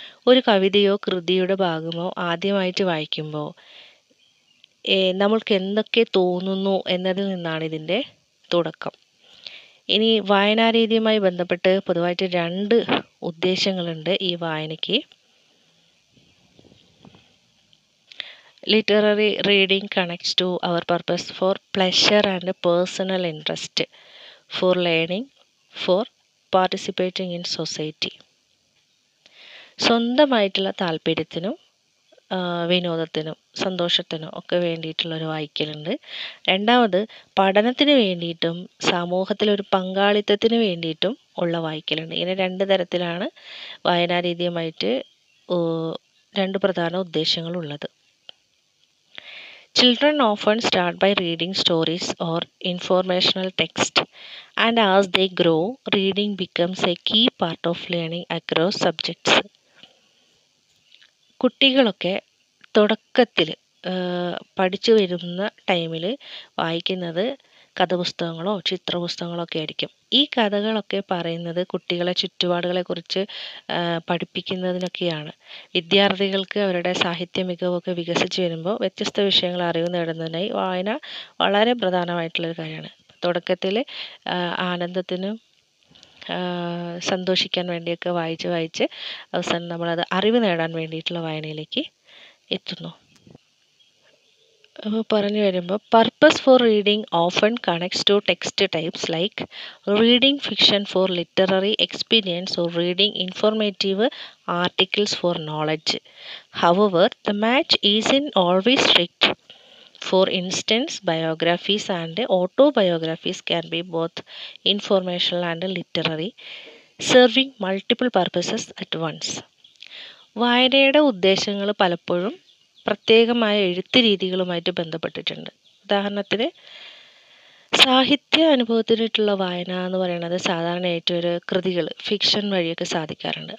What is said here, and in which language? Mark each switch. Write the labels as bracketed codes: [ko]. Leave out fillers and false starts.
[ml] ഒരു കവിതയോ കൃതിയുടെ ഭാഗമോ ആദ്യമായിട്ട് വായിക്കുമ്പോൾ നമ്മൾക്ക് എന്തൊക്കെ തോന്നുന്നു എന്നതിൽ നിന്നാണ് ഇതിൻ്റെ തുടക്കം. ഇനി വായനാരീതിയുമായി ബന്ധപ്പെട്ട് പൊതുവായിട്ട് 2 ഉദ്ദേശങ്ങളുണ്ട് ഈ വായനയ്ക്ക്. [en] Literary reading connects to our purpose for pleasure and personal interest, for learning, for participating in society. [ml] സ്വന്തമായിട്ടുള്ള താല്പര്യത്തിനും വിനോദത്തിനും സന്തോഷത്തിനും ഒക്കെ വേണ്ടിയിട്ടുള്ളൊരു വായിക്കലുണ്ട്. രണ്ടാമത് പഠനത്തിന് വേണ്ടിയിട്ടും സമൂഹത്തിലൊരു പങ്കാളിത്തത്തിന് വേണ്ടിയിട്ടും ഉള്ള വായിക്കലുണ്ട്. ഇങ്ങനെ 2 തരത്തിലാണ് വായനാരീതിയുമായിട്ട് 2 പ്രധാന ഉദ്ദേശങ്ങളുള്ളത്. [en] Children often start by reading stories or informational text, and as they grow, reading becomes a key part of learning across subjects. [ml] കുട്ടികളൊക്കെ തുടക്കത്തിൽ പഠിച്ചു വരുന്ന ടൈമിൽ വായിക്കുന്നത് കഥാപുസ്തകങ്ങളോ ചിത്രപുസ്തകങ്ങളോ ഒക്കെ ആയിരിക്കും. ഈ കഥകളൊക്കെ പറയുന്നത് കുട്ടികളെ ചുറ്റുപാടുകളെക്കുറിച്ച് പഠിപ്പിക്കുന്നതിനൊക്കെയാണ്. വിദ്യാർത്ഥികൾക്ക് അവരുടെ സാഹിത്യ മികവൊക്കെ വികസിച്ച് വരുമ്പോൾ വ്യത്യസ്ത വിഷയങ്ങൾ അറിവ് നേടുന്നതിനായി വായന വളരെ പ്രധാനമായിട്ടുള്ളൊരു കാര്യമാണ്. തുടക്കത്തിൽ ആനന്ദത്തിനും സന്തോഷിക്കാൻ വേണ്ടിയൊക്കെ വായിച്ച് അവസാനം നമ്മളത് അറിവ് നേടാൻ വേണ്ടിയിട്ടുള്ള വായനയിലേക്ക് എത്തുന്നു. പറഞ്ഞു വരുമ്പോൾ [en] Purpose for reading often connects to text types like reading fiction for literary experience or reading informative articles for knowledge. However the match isn't always strict. For instance, biographies and autobiographies can be both informational and literary. Serving multiple purposes at once. [ml] വായനയുടെ ഉദ്ദേശങ്ങൾ പലപ്പോഴും പ്രത്യേകമായ എഴുത്ത് രീതികളുമായിട്ട് ബന്ധപ്പെട്ടിട്ടുണ്ട്. ഉദാഹരണത്തിന് സാഹിത്യ അനുഭവത്തിനായിട്ടുള്ള വായന എന്ന് പറയുന്നത് സാധാരണയായിട്ട് ഒരു കൃതികൾ ഫിക്ഷൻ വഴിയൊക്കെ സാധിക്കാറുണ്ട്.